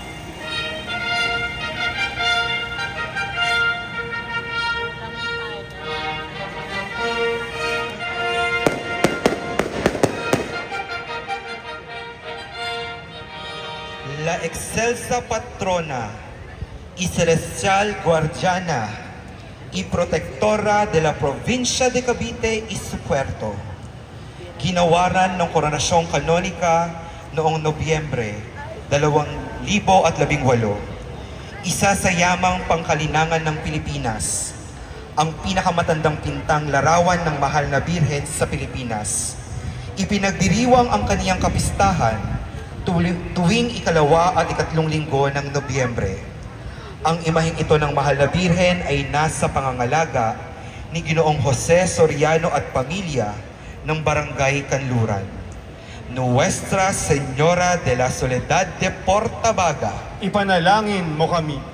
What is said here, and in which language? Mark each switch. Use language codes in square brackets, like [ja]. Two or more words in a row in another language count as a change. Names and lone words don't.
[es] La excelsa patrona y celestial guardiana y protectora de la provincia de Cavite y su puerto. [tl] Ginawaran ng Koronasyong Kanonika noong Nobyembre 2018. Isa sa yamang pangkalinangan ng Pilipinas. ang pinakamatandang pintang larawan ng mahal na Birhen sa Pilipinas. Ipinagdiriwang ang kaniyang kapistahan tuwing ikalawa at ikatlong linggo ng Nobyembre. Ang imaheng ito ng mahal na Birhen ay nasa pangangalaga ni Ginoong Jose Soriano at pamilya ng Barangay Kanluran. [es] Nuestra Señora de la Soledad de Portabaga. [tl] Ipanalangin mo kami.